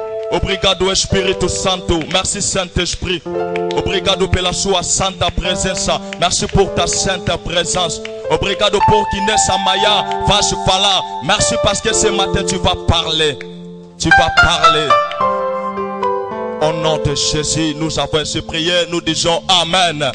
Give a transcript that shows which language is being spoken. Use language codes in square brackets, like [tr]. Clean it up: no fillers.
[pt] Obrigado Espírito Santo. [fr] Merci Saint-Esprit. [pt] Obrigado pela sua santa presença. [fr] Merci pour ta sainte présence. [pt] Obrigado por que nessa manhã vas falar. [fr] Merci parce que ce matin tu vas parler. Tu vas parler. Au nom de Jésus, nous avons ainsi prié, nous disons Amen.